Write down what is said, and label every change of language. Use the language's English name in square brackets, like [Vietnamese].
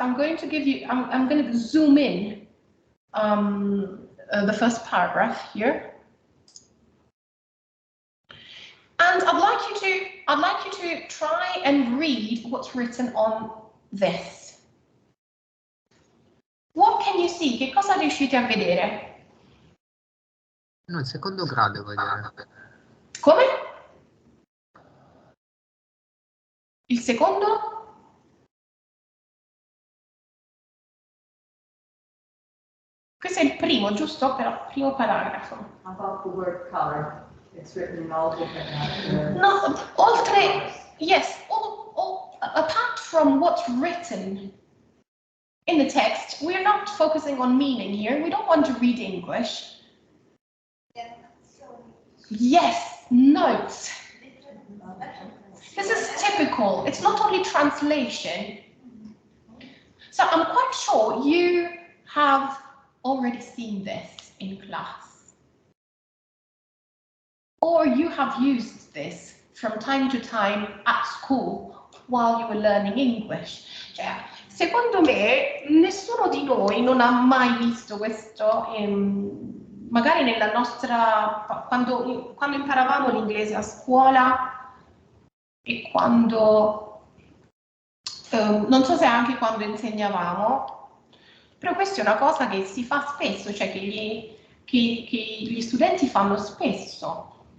[English] I'm going to zoom in the first paragraph here. And I'd like you to try and read what's written on this. What can you see? [Italian] Che cosa riuscite a vedere? No, il secondo grado vuol dire. Come? Il secondo? Questo è il primo, giusto? Però, primo paragrafo. [English] About the word color. It's written in all different No, [Italian] oltre, [English] yes, apart from what's written in the text, we're not focusing on meaning here. We don't want to read English. Yes, notes. This is typical. It's not only translation. So I'm quite sure you have already seen this in class. Or you have used this from time to time at school while you were learning English. [Italian] Cioè, secondo me nessuno di noi non ha mai visto questo, magari nella nostra, quando imparavamo l'inglese a scuola e quando, non so se anche quando insegnavamo, però questa è una cosa che si fa spesso, cioè che gli studenti fanno spesso.